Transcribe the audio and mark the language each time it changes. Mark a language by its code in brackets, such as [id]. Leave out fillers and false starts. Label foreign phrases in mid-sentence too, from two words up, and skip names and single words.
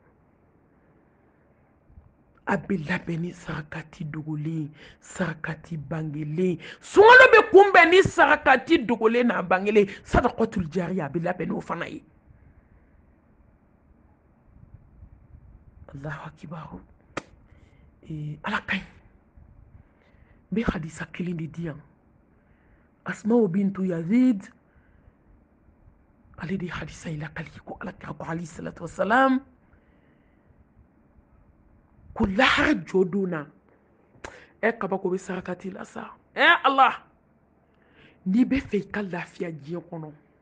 [bm] a bɛ labɛn ni sarakati dogolen sarakati bangelen sunkalo bɛ kunbɛn ni sarakati dogolen n'a bangelen [ar] صدقة جارية [bm] a bɛ labɛn n'o fana ye [ar] الله أكبر [bm] ala ka ɲi n bɛ hadisa kelen de di yan asma'u bintu yazid ale de hadisa yi lakali ko ala kira ko [ar] عليه الصلاة والسلام [bm] ko lahara jɔ don na kabako bɛ sarakati la sa Allah n'i bɛ fɛ i ka lafiya diɲɛ kɔnɔ